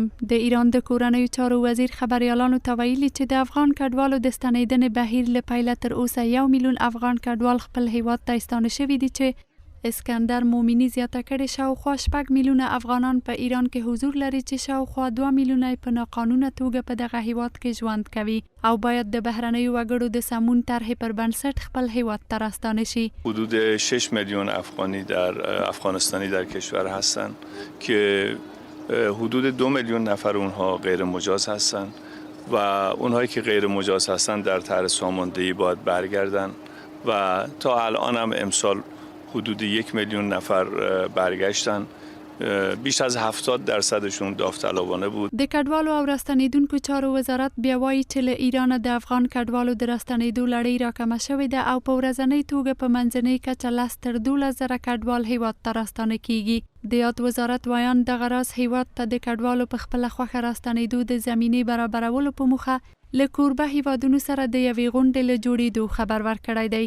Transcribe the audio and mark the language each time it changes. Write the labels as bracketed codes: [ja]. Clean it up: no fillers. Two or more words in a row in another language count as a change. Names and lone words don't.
[ps] د ایران د کورنیو چارو وزیر خبریالانو ته ویلي چې د افغان کډوالو د ستنېدنې بهیر له پیله تر اوسه 1 میلیون افغان کډوال خپل هیواد ته ستانه شوي دي چې اسکندر مومینی زیاته کړې شاوخوا 6 میلیونه افغانان په ایران کې حضور لري چې شاوخوا 2 میلیونه په ناقانونه توګه په دغه هیواد کې ژوند کوي او باید د بهرنیو وګړو د سمون طرحې پر بنسټ خپل هیواد ته راستانه شي. [fa] حدود 6 میلیون افغانی در افغانستانی در کشور هستند که حدود 2 میلیون نفر اونها غیر مجاز هستند و اونهایی که غیر مجاز هستند در طرح ساماندهی باید برگردن و تا الان هم امسال حدود 1 میلیون نفر برگشتن. بیش از 70% داوطلبانه بود. [ps] د کډوالو او راستنېدونکو چارو وزارت بیا وایي چې له ایرانه د افغان کډوالو د راستنېدو لړۍ راکمه شوې ده او په ورځنۍ توګه په منځنۍ کچه 10 تر 12 زره کډوال هیواد ته راستانه کیږي. د یاد وزارت وایان دغه راز هیواد ته د کډوالو په خپله خوښه راستنېدو د زمینې برابرولو په موخه له کوربه هیوادونو سره د یوې غونډې له جوړېدو خبر ورکړی دی.